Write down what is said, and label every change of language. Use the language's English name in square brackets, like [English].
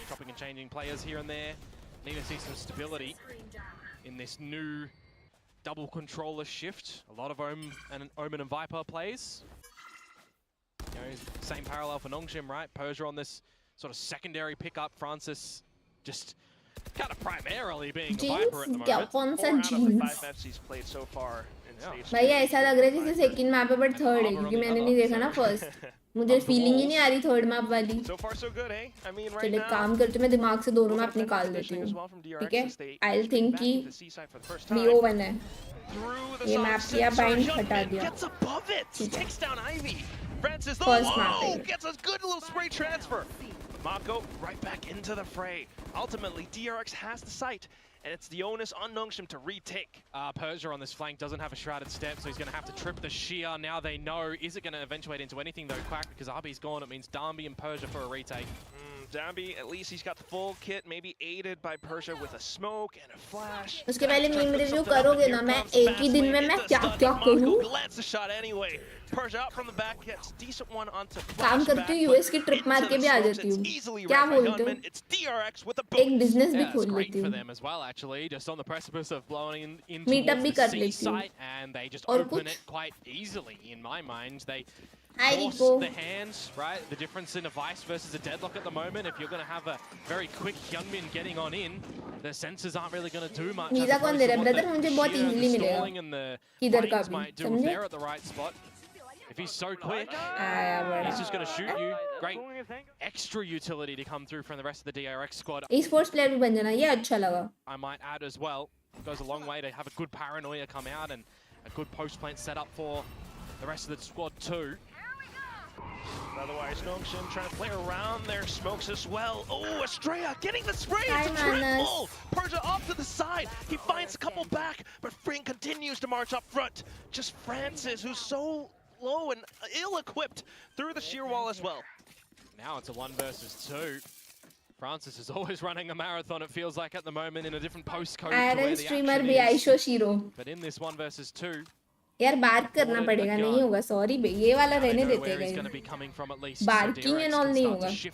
[English] Chopping and changing players here and there. Need to see some stability in this new double controller shift. A lot of Omen and Viper plays. You know, same parallel for Nongshim, right? Persia on this sort of secondary pickup. Francis just kind of primarily being a Viper at the moment. 4 out of the 5 maps he's played so far. [Hindi] भाई ऐसा लग रहा है जैसे second map है but third है क्योंकि मैंने नहीं देखा ना फर्स्ट. मुझे फीलिंग ही नहीं आ रही थर्ड मैप वाली. चलिए काम करते मैं दिमाग से दोनों मैप निकाल देती हूँ. ठीक है, [English] I think [Hindi] कि BO1 है. ये मैप किया बाइंड हटा दिया. [English] First map gets a good little spray transfer. Mako right back into the fray. Ultimately, DRX has the sight, and it's the onus on Nongshim to retake. Persia on this flank doesn't have a shrouded step, so he's going to have to trip the shear. Now they know. Is it going to eventuate into anything though, Quack? Because Arby's gone. It means Dambi and Persia for a retake. Dambi, at least he's got the full kit, maybe aided by Persia with a smoke and a flash. [Hindi] उसके पहले meme review करोगे ना, मैं एक ही दिन में मैं क्या करूँ? [English] Lands the shot anyway. Persia out from the back gets decent one onto [Hindi] काम करती हूँ US की ट्रिप मार के भी आ जाती हूँ. क्या बोलते हो? [English] It's DRX with a [Hindi] एक बिजनेस भी खोल लेती हूँ. [English] For them as well, actually, just on the precipice of blowing into the seaside, and they just open it quite easily. In my mind, they force the hands, right? The difference in a Vice versus a Deadlock at the moment, if you're going to have a very quick Hyunmin getting on in, the sensors aren't really going to do much. [Hindi] मीज़ा कौन दे रहा है brother? मुझे बहुत easily मिलेगा. किधर का भी? समझे? [English] They're at the right spot. If he's so quick, he's just going to shoot you. Great extra utility to come through from the rest of the DRX squad. [Hindi] Esports player भी बन जाना, ये अच्छा लगा. [English] I might add as well, it goes a long way to have a good paranoia come out and a good post plant set up for the rest of the squad too. Otherwise, Nongshim trying to play around their smokes as well. Oh, Estrella getting the spray. It's a triple. Persia off to the side. He finds a couple back, but Fring continues to march up front. Just Francis, who's so low and ill-equipped through the sheer wall as well. Now it's a 1 versus 2. Francis is always running a marathon, it feels like, at the moment, in a different postcode to where the action is. But in this 1 versus 2, [Hindi] यार बात करना पड़ेगा, नहीं होगा. Sorry बे, ये वाला रहने देते हैं. बार्किंग एंड ऑल नहीं होगा.